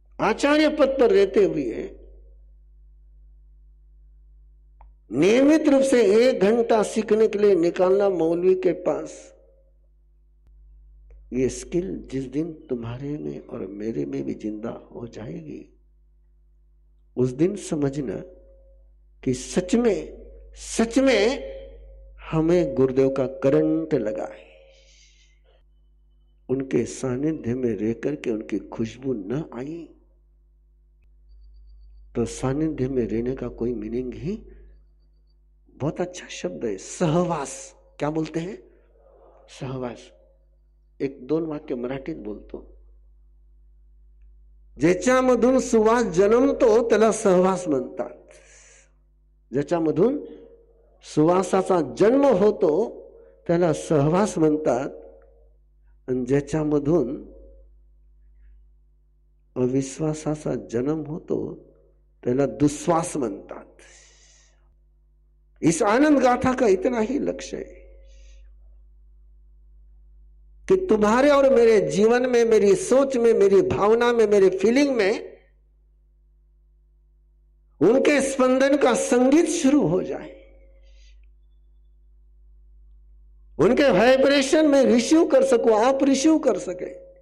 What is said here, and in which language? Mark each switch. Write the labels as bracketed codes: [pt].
[hi] आचार्य पद पर रहते हुए नियमित रूप से 1 घंटा सीखने के लिए निकालना मौलवी के पास, ये स्किल जिस दिन तुम्हारे में और मेरे में भी जिंदा हो जाएगी, उस दिन समझना कि सच में हमें गुरुदेव का करंट लगा है। उनके सानिध्य में रहकर के उनकी खुशबू न आई तो सानिध्य में रहने का कोई मीनिंग ही, बहुत अच्छा शब्द है सहवास, क्या बोलते हैं सहवास, [mr] एक दोन वाक्य मराठीत बोलतो, ज्याच्या मधून सुवास जन्मतो त्याला सहवास म्हणतात, ज्याच्या मधून सुवासाचा जन्म होतो त्याला सहवास म्हणतात, आणि ज्याच्या मधून अविश्वासाचा जन्म होतो त्याला दुश्वास म्हणतात। [hi] इस आनंद गाथा का इतना ही लक्ष्य है कि तुम्हारे और मेरे जीवन में, मेरी सोच में, मेरी भावना में, मेरे फीलिंग में उनके स्पंदन का संगीत शुरू हो जाए, उनके वाइब्रेशन में रिसीव कर सको, आप रिसीव कर सके,